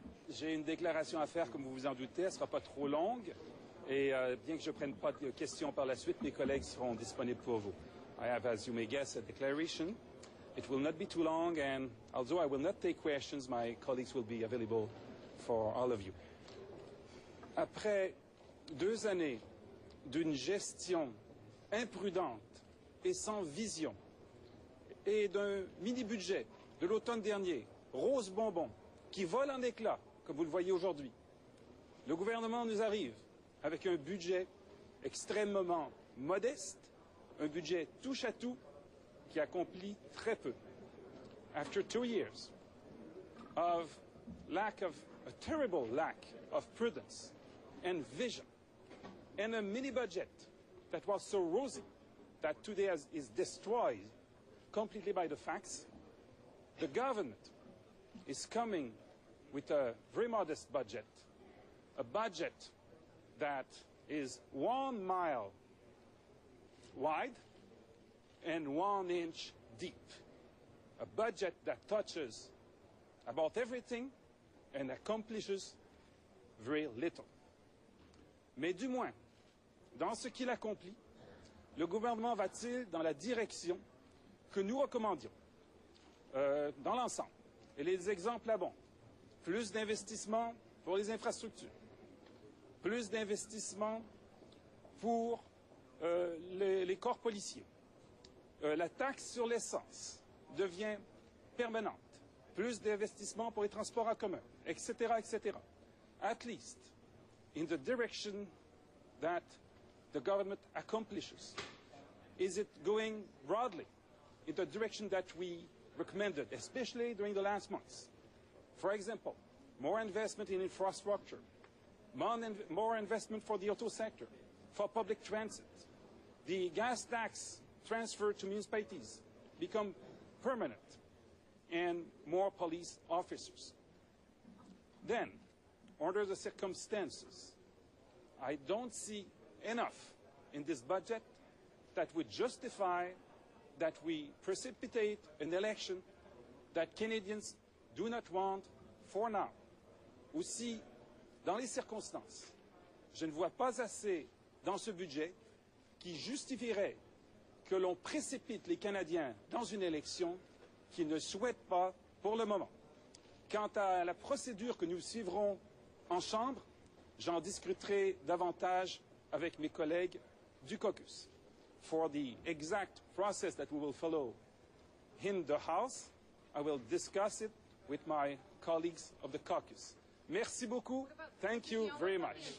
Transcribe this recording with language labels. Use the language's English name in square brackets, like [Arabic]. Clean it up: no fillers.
[French] J'ai une déclaration à faire, comme vous vous en doutez. Elle ne sera pas trop longue. Et bien que je ne prenne pas de questions par la suite, mes collègues seront disponibles pour vous. [English] I have, as you may guess, a declaration. It will not be too long, and although I will not take questions, my colleagues will be available for all of you. [French] Après 2 années d'une gestion imprudente et sans vision, et d'un mini-budget de l'automne dernier, rose bonbon, qui vole en éclats, comme vous le voyez aujourd'hui, le gouvernement nous arrive avec un budget extrêmement modeste, un budget touche-à-tout qui accomplit très peu. [English] After 2 years of a terrible lack of prudence and vision, and a mini-budget that was so rosy that today is destroyed completely by the facts, the government is coming with a very modest budget, a budget that is 1 mile wide and 1 inch deep, a budget that touches about everything and accomplishes very little. [French] Mais du moins, dans ce qu'il accomplit, le gouvernement va-t-il dans la direction que nous recommandions dans l'ensemble? Et les exemples abondent. Plus d'investissements pour les infrastructures, plus d'investissements pour les corps policiers. La taxe sur l'essence devient permanente. Plus d'investissements pour les transports en commun, etc., etc. [English] At least in the direction that the government accomplishes. Is it going broadly in the direction that we recommended, especially during the last months? For example, more investment in infrastructure, more investment for the auto sector, for public transit, the gas tax transfer to municipalities become permanent, and more police officers. Then, under the circumstances, I don't see enough in this budget that would justify that we precipitate an election that Canadians do not want for now. [French] Aussi, dans les circonstances, je ne vois pas assez dans ce budget qui justifierait que l'on précipite les Canadiens dans une élection qu'ils ne souhaitent pas pour le moment. Quant à la procédure que nous suivrons en Chambre, j'en discuterai davantage avec mes collègues du caucus. [English] For the exact process that we will follow in the House, I will discuss it with my colleagues of the caucus. [French] Merci beaucoup. [English] Thank you very much.